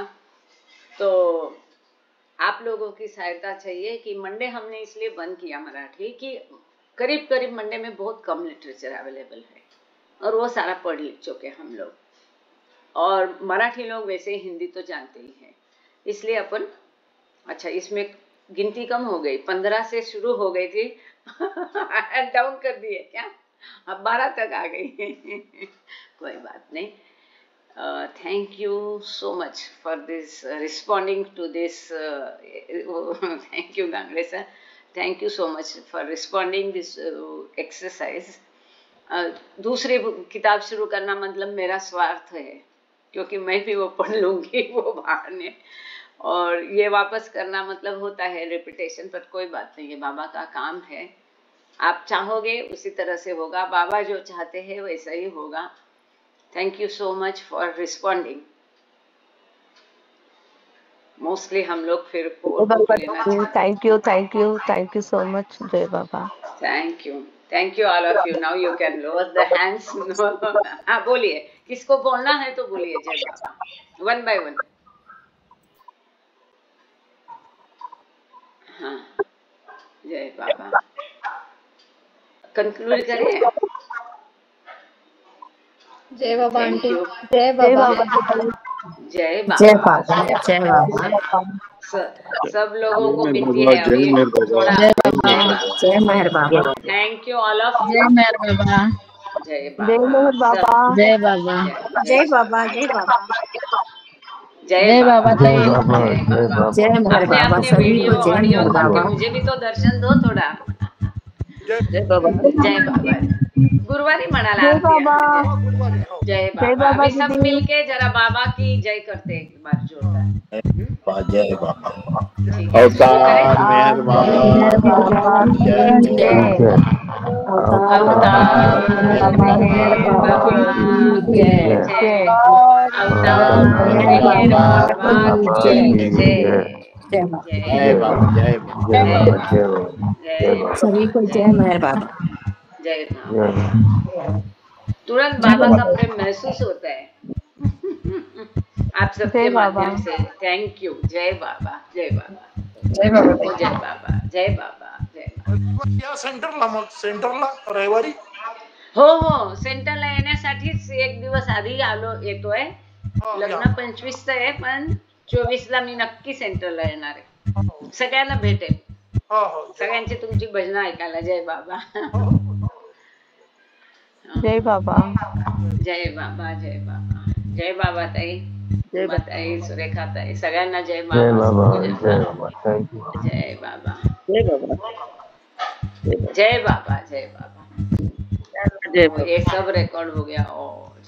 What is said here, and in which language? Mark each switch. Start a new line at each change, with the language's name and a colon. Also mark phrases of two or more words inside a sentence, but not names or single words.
Hindi: तो आप लोगों की सहायता चाहिए कि मंडे हमने इसलिए बंद किया मराठी कि करीब करीब मंडे में बहुत कम
English: literature available
Hindi: है, और वो सारा पढ़ चुके हम लोग, और मराठी लोग वैसे हिंदी तो जानते ही हैं, इसलिए अपन अच्छा इसमें गिनती कम हो गई, 15 से शुरू हो गई थी डाउन कर दिए क्या, अब 12 तक आ गई कोई बात नहीं।
English: Thank you so much for this responding to this thank you Gangre sir, thank you so much for responding this exercise।
Hindi: दूसरी किताब शुरू करना मतलब मेरा स्वार्थ है, क्योंकि मैं भी वो पढ़ लूंगी वो बहाने, और ये वापस करना मतलब होता है रिपीटेशन, पर कोई बात नहीं, ये बाबा का काम है, आप चाहोगे उसी तरह से होगा, बाबा जो चाहते हैं वैसा ही होगा।
English: Thank you so much for responding.
Hindi: मोस्टली हम लोग फिर 4 बुक लेना चाहते
English: thank you so much
Hindi: जय बाबा।
English: Thank you all of you. Now you can lower the hands.
Hindi: हाँ बोलिए, किसको बोलना है तो बोलिए जय बाबा,
English: one by one.
Hindi: हाँ जय बाबा, कंक्लूड करिए। जय बाबा आंटी,
English: Thank you।
Hindi: जय जय बाबा। बाबा जय जय बाबा। बाबा जय बाबा सब लोगों को जय मेहर मिलती बाबा, है जय अभी मेहर बाबा, थोड़ा। जय जय मेहर बाबा, बाबा। जय मेहर बाबा
English: thank you all of
Hindi: जय यू। मेहर बाबा जय जय बाबा। मेहर बाबा। जय बाबा जय बाबा, जय बाबा। जय जय बाबा। बाबा जय बाबा, जय जय बाबा। बाबा। जय मेहर अपने बाबा अपने सभी वीडियो को जय ऑडियो मेहर करके बाबा। मुझे भी तो दर्शन दो थोड़ा। जय बाबा जय बाबा।
Marathi: गुरुवारी म्हणाला
Hindi: जय आरती बाबा।
Marathi: आहे। जय
Hindi: जय बाबा। बाबा अभी सब दीदी। मिलके जरा बाबा की जय करते हैं एक बार जोरदार। जय बाबा। ठीक है, शुरू करें। अवतार मेहर जय बाबा मेहर की बाबा जय। की जय जय अवतार अवतार मेहर मेहर बाबा बाबा की की जय जय। अवतार अवतार मेहर मेहर बाबा बाबा की की जय। जय। जय बाबा जय जय बाबा, जय बाबा। जय जय बाबा, जय बाबा। बाबा, जय जय बाबा, सभी को जय जय मेहर बाबा। जय जय बाबा। बाबा। तुरंत जय बाबा का बाबा प्रेम महसूस होता है आप सबके जय बाबा। माध्यम से।
English: thank you.
Hindi: जय बाबा, जय बाबा, जय बाबा जय बाबा, जय बाबा, जय बाबा।
Marathi: या सेंटरला, मग सेंटरला रविवारी हो सेंटरला येण्यासाठीच एक दिवस आधी येतोय। या. लग्न 25 आहे पण 24ला मी नक्की सेंटरला येणार आहे। सगळ्यांना भेटेल, हो हो सगळ्यांची तुमची भजनं ऐकायला।
Hindi: जय बाबा। जय बाबा। जय बाबा, जय बाबा, जय बाबा ताई, उमाताई, सुरेखाताई, सगळ्यांना जय जय बाबा, बाबा, सबको जय जय बाबा। बाबा,
English: thank you.
Hindi: जय बाबा, जय बाबा जय बाबा, जय बाबा। जय ये सब रिकॉर्ड हो गया। ओ